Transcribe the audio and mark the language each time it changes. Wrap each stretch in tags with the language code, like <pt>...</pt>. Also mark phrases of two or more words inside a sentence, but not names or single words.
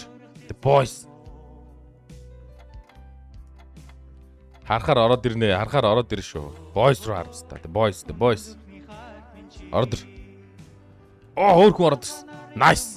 <en>The boys.</en> <mn>Харахаар ороод ирнэ. Харахаар ороод ирнэ шүү. Boys руу харах хэрэгтэй.</mn> <en>The boys. Order.</en> <mn>Өөр хүн ороод ирсэн. Nice.</mn>